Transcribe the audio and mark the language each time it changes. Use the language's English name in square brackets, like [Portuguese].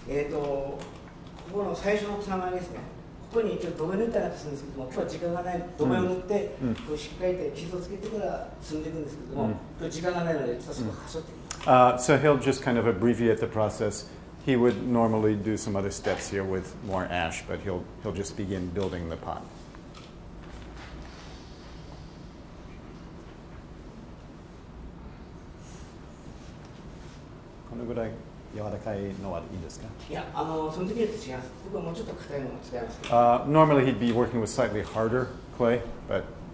[Japanese] ここの最初のつながりですね。ここに一応土目塗ったりするんですけども、今日は時間がない土目を塗って、こうしっかりと傷をつけてから積んでいくんですけども、今日時間がないのでちょっとそこはしょってみます。 [English] So he'll just kind of abbreviate the process. He would normally do some other steps here with more ash, but he'll just begin building the pot. [Japanese] このぐらい柔らかいのはいいですか？いや、その時は違います。僕はもうちょっと硬いのを使いますけど。 [English] Normally he'd be working with slightly harder clay, but